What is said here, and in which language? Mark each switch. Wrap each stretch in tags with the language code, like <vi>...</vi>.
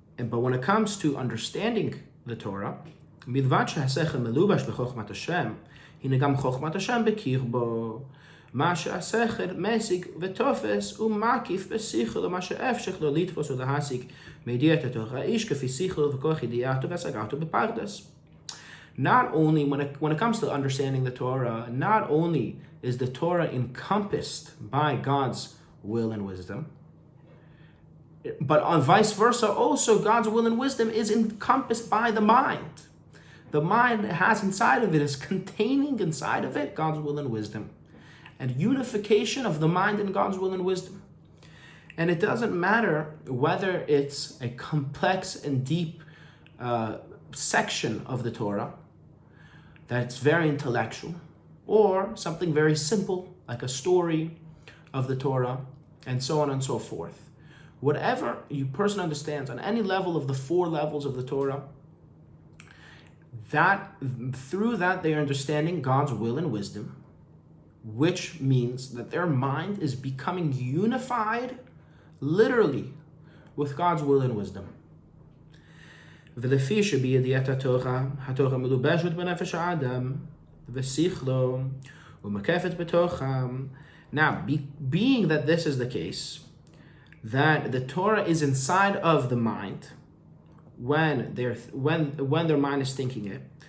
<en>But when it comes to understanding the Torah,</en> <he>מלבד שהשכל מלובש בחוכמת השם, הנה גם חוכמת השם בקרבו. מה שהשכל משיג ותופס ומקיף בשכל, ומה שאפשר לו לתפוס ולהשיג מידיעת התורה איש כפי שכל וכוח ידיעתו והשגתו בפרדס.</he> <en>Not only, when it comes to understanding the Torah, not only is the Torah encompassed by God's will and wisdom, but on vice versa, also God's will and wisdom is encompassed by the mind. The mind has inside of it, is containing inside of it God's will and wisdom, and unification of the mind and God's will and wisdom. And it doesn't matter whether it's a complex and deep section of the Torah that's very intellectual, or something very simple like a story of the Torah, and so on and so forth. Whatever a person understands on any level of the 4 levels of the Torah, through that they are understanding God's will and wisdom, which means that their mind is becoming unified, literally, with God's will and wisdom.</en> <he>ולפי שבידיעת התורה מלובשת בנפש האדם ושכלו ומקפת בתוכם.</he> <en>Now, being that this is the case, that the Torah is inside of the mind when their mind is thinking it.</en>